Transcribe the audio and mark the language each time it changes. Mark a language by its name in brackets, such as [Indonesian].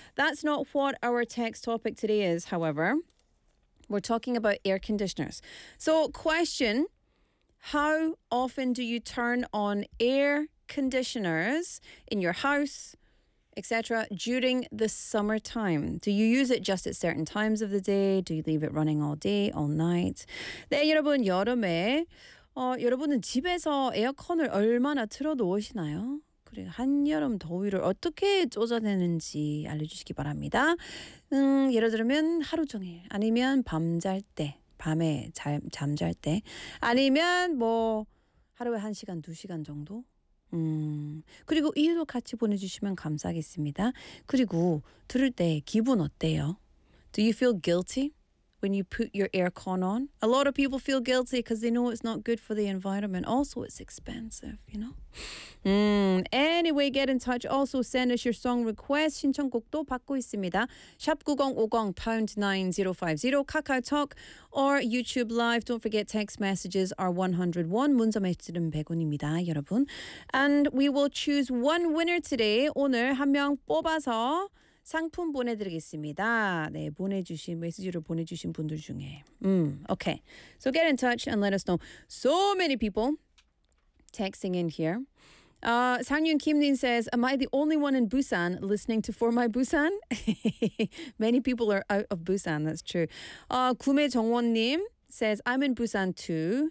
[English] That's not what our text topic today is, however. We're talking about air conditioners. So question, how often do you turn on air conditioners in your house, etc., during the summertime? Do you use it just at certain times of the day? Do you leave it running all day, all night? [Korean] 네, 여러분, 여름에 여러분은 집에서 에어컨을 얼마나 틀어놓으시나요? 그리고 한여름 더위를 어떻게 쫓아내는지 알려주시기 바랍니다. 예를 들면 하루 종일 아니면 밤 잘 때 밤에 잠 잘 때 아니면 뭐 하루에 1시간, 2시간 정도 그리고 이유도 같이 보내주시면 감사하겠습니다. 그리고 들을 때 기분 어때요? [English] Do you feel guilty when you put your aircon on? A lot of people feel guilty because they know it's not good for the environment. Also, it's expensive, you know? Anyway, get in touch. Also, send us your song request. [Korean] 신청곡도 받고 있습니다. [English] #9050#9050 KakaoTalk or YouTube Live. Don't forget, text messages are 101. [Korean] 문자 메시지는 100원입니다, 여러분. [English] And we will choose one winner today. [Korean] 오늘 한 명 뽑아서 상품 보내드리겠습니다. 네, 보내주신, 메시지를 보내주신 분들 중에. [English] Okay. So get in touch and let us know. So many people texting in here. Sangyun Kimlin says, am I the only one in Busan listening to For My Busan? Many people are out of Busan. That's true. Gume Jeongwon-nim says, I'm in Busan too.